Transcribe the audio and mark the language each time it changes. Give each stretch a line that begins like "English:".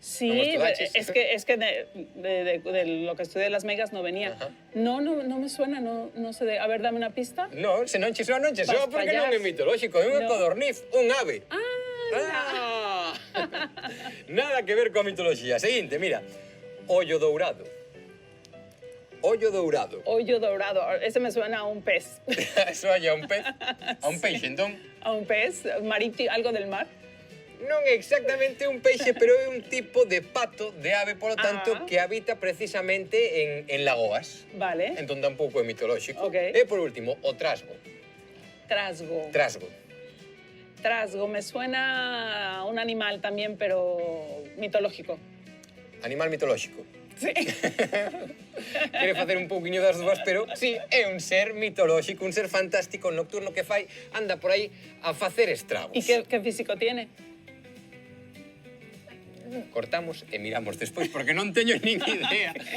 Spanish: Sí, es que de lo que estudié de las megas no venía. No me suena, no sé de... A ver, dame una pista.
Galician: No, se non che soa, non che soa, porque non é mitolóxico, é un codorniz, un ave. Ah, Nada que ver coa mitoloxía. Seguinte, mira. Ollo dourado. Ollo dourado.
Spanish: Ollo dourado. Ese me suena a un pez.
Galician: Soña a un pez? A un peixe, entón?
Spanish: A un pez marítimo, algo del mar.
Galician: Non é exactamente un peixe, pero é un tipo de pato, de ave, polo tanto, que habita precisamente en lagoas.
Spanish: Vale.
Galician: Entón tampouco é mitolóxico. Ok. E por último, o trasgo. Trasgo. Trasgo. Trasgo.
Spanish: Me suena a un animal también, pero mitológico.
Galician: Animal mitolóxico.
Spanish: Sí.
Galician: Quere facer un pouquiño das dúas, pero sí, é un ser mitolóxico, un ser fantástico nocturno que anda por aí a facer estragos.
Spanish: ¿Y qué físico tiene?
Galician: Cortamos e miramos despois, porque non teño nin idea.